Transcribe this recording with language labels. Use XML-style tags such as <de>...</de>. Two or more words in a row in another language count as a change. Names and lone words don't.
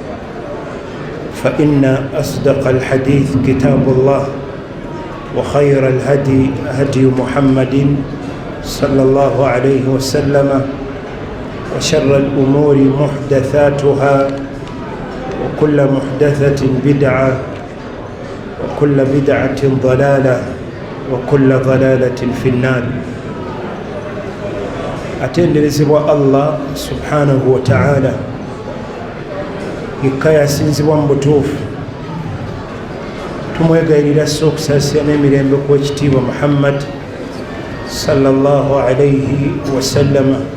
<ar>فإن أصدق الحديث كتاب الله وخير الهدي هدي محمد صلى الله عليه وسلم وشر الأمور محدثاتها وكل محدثة بدعة وكل بدعة ضلالة وكل ضلالة في النار.</ar> <lg>atenderezebwa</lg> <ar>الله سبحانه وتعالى</ar> <lg>yekka yasinzibwa mu butuufu. Tumwegayirira okusaasira n'emirembe ku ekitiibwa Muhammad</lg> <ar>صلى الله عليه وسلم.</ar>